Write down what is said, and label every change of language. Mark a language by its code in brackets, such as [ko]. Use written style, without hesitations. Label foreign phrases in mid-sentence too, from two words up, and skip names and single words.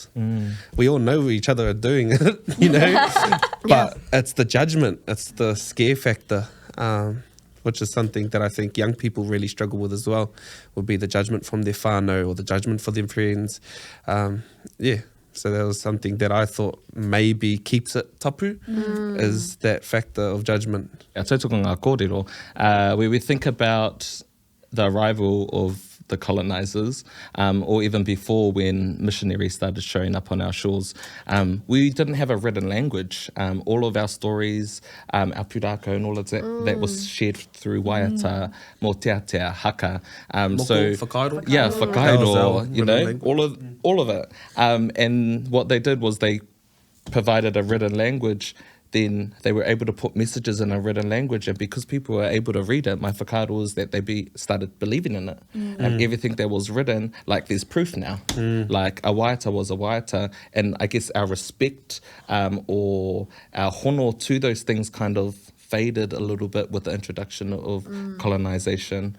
[en] We all know each other are doing it, but it's the judgment, it's the scare factor, which is something that I think young people really struggle with as well, would be the judgment from their whānau or the judgment for their friends. So that was something that I thought maybe keeps it tapu, is that factor of judgment. [mi] Tautoko ngā kōrero, [en] where we think about the arrival of the colonizers, or even before, when missionaries started showing up on our shores, we didn't have a written language. All of our stories, our pūrākau and all of that was shared through waiata, [mi] mō tea haka. Whakairo. [en] Yeah, whakairo, language. all of it. And what they did was they provided a written language. Then they were able to put messages in a written language, and because people were able to read it, my whakaaro was that they started believing in it. And everything that was written, like, there's proof now. Like, a waiata was a waiata, and I guess our respect or our hono to those things kind of faded a little bit with the introduction of colonization.